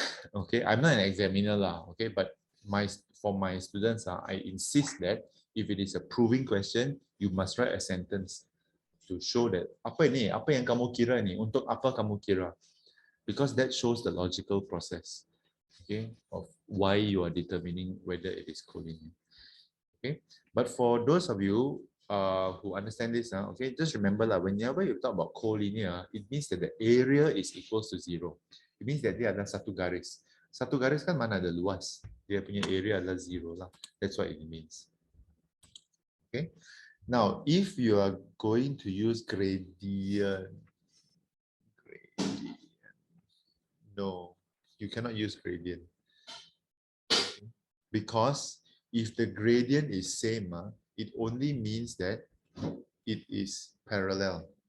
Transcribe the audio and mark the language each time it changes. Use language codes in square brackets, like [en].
[en] Okay, I'm not an examiner lah, okay, but for my students, I insist that if it is a proving question, you must write a sentence to show that [ms] apa yang kamu kira ni, untuk apa kamu kira, [en] because that shows the logical process, okay, of why you are determining whether it is collinear. Okay, but for those of you who understand this, okay, just remember lah, whenever you talk about collinear, it means that the area is equals to 0. It means that [ms] dia adalah satu garis. Satu garis kan mana ada luas, dia punya area adalah 0 lah. [en] That's what it means. Okay. Now, if you are going to use gradient, no, you cannot use gradient. Because if the gradient is same, it only means that it is parallel.